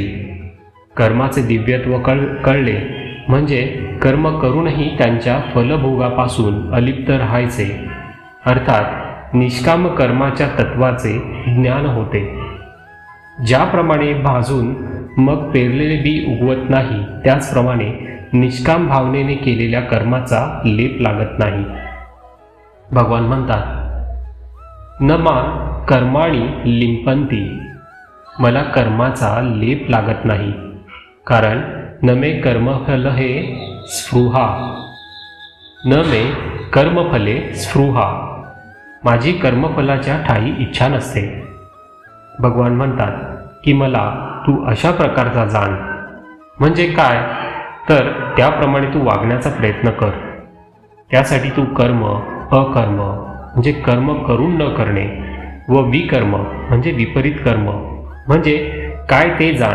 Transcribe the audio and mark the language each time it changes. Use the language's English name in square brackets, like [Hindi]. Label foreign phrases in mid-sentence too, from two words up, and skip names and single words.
[Marathi] कर्माचे दिव्यत्व कळले म्हणजे कर्म करूनही त्यांच्या फलभोगापासून अलिप्त राहायचे, अर्थात निष्काम कर्माच्या तत्वाचे ज्ञान होते। ज्याप्रमाणे भाजून मग पेरलेले बी उगवत नाही, त्याचप्रमाणे निष्काम भावनेने केलेल्या कर्माचा लेप लागत नाही। भगवान म्हणतात, [Sanskrit] न मा कर्माणि लिंपंती, [Marathi] मला कर्माचा लेप लागत नाही, कारण [Sanskrit] न मे कर्मफल हे स्पृहा, न मे कर्मफले स्पृहा, [Marathi] माझी कर्मफलाच्या ठायी इच्छा नसते। भगवान म्हणतात की मला तू अशा प्रकारचा जाण, म्हणजे काय तर त्याप्रमाणे तू वागण्याचा प्रयत्न कर। त्यासाठी तू कर्म अकर्म म्हणजे कर्म करून न करणे व विकर्म म्हणजे विपरीत कर्म म्हणजे काय ते जाण।